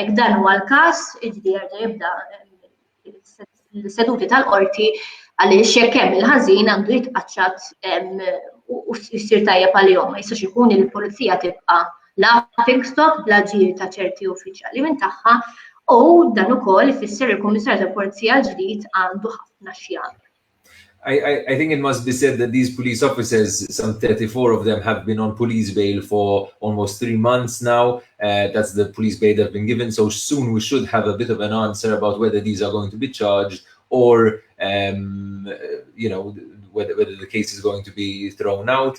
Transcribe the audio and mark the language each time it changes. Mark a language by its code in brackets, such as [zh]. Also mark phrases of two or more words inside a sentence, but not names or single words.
[mt] Jekk dan huwa l-każ, jiġri jerġa' jibda l-seduti tal-qorti għaliex jekk hemm il-ħażin għandu jitqaċċat u jsir tajjeb għalihom. Ma jistax ikun li l-pulizija tibqa' [en] laughing stock [mt] bla ġir ta' ċerti uffiċjali minn tagħha u dan ukoll ifisser il-Kummissarju tal-Pulizija ġdid għandu ħafna x'jagħmel. [en] I think it must be said that these police officers, some 34 of them, have been on police bail for almost 3 months now. That's the police bail they've been given. So soon we should have a bit of an answer about whether these are going to be charged or, whether the case is going to be thrown out.